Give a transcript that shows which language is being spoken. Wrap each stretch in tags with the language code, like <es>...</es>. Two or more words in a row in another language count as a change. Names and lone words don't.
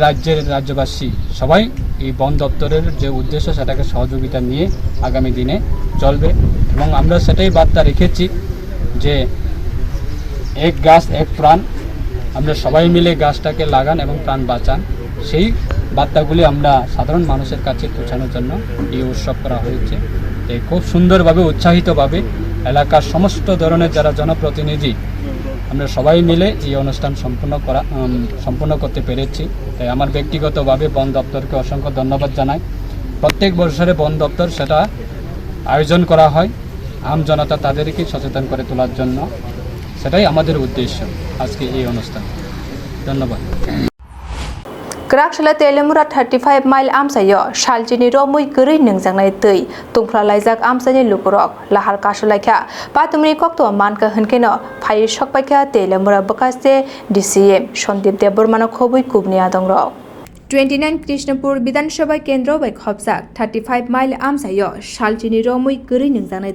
<bn>রাজ্যের রাজ্যবাসী সবাই এই বন দপ্তরের যে উদ্দেশ্য সেটাকে সহযোগিতা নিয়ে আগামী দিনে চলবে এবং আমরা সেটাই বার্তা রেখেছি যে এক গাছ এক প্রাণ আমরা সবাই মিলে গাছটাকে লাগান এবং প্রাণ বাঁচান সেই বার্তাগুলি আমরা সাধারণ মানুষের কাছে পৌঁছানোর জন্য এই উৎসব করা হয়েছে খুব সুন্দরভাবে উৎসাহিতভাবে এলাকার সমস্ত ধরনের যারা জনপ্রতিনিধি আমরা সবাই মিলে এই অনুষ্ঠান সম্পূর্ণ করতে পেরেছি। তাই আমার ব্যক্তিগতভাবে বন দপ্তরকে অসংখ্য ধন্যবাদ জানাই। প্রত্যেক বছরে বন দপ্তর সেটা আয়োজন করা হয় আম জনতা তাদেরকে সচেতন করে তোলার জন্য, সেটাই আমাদের উদ্দেশ্য আজকে এই অনুষ্ঠান। ধন্যবাদ।</bn> <trp>Krakshla Telemura 35 mile amsayo shaljini romui guri ningjangnai tei tungflalajak amsani lukurok lahar kasulakha patumni kokto manka hinkeno phai sokpaikha Telemura bakaste DCM Sondip Debormano Khompui Koktuma dongrok 29 Krishnapur Bidansabha Kendro bai khopjak 35 mile amsayo shaljini romui guri ningjangnai</trp>